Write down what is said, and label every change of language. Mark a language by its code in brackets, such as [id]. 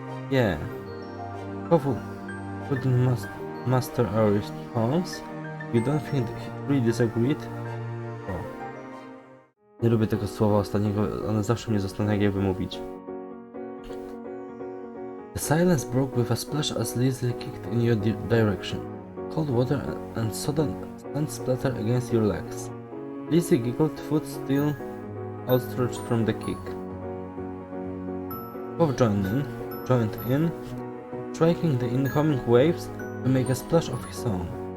[en] Yeah. Cole couldn't master our response. You don't think he really disagreed? O. [pl] Nie lubię tego słowa ostatniego, one zawsze mnie zastanawia, jak wymówić. [en] The silence broke with a splash as Lizzie kicked in your direction. Cold water and sudden sand splattered against your legs. Lizzie giggled, foot still outstretched from the kick. Both joined in, striking the incoming waves to make a splash of his own.